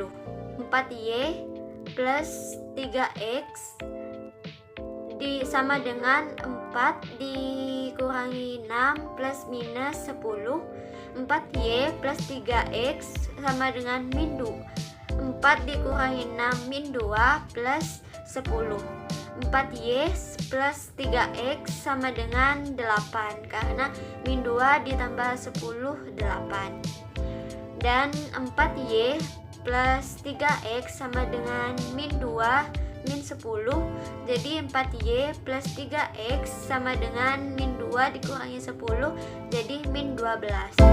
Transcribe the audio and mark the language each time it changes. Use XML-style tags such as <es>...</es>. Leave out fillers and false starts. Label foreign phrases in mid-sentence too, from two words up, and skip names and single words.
<id>4Y plus 3X sama dengan 4 dikurangi 6 plus minus 10. 4Y plus 3X sama dengan min 2. 4 dikurangi 6 min 2 plus 10. 4Y plus 3X sama dengan 8 karena min 2 ditambah 10 8. Dan 4Y plus 3X sama dengan min 2 min 10. Jadi 4Y plus 3X sama dengan min 2 dikurangi 10, jadi min 12.</id>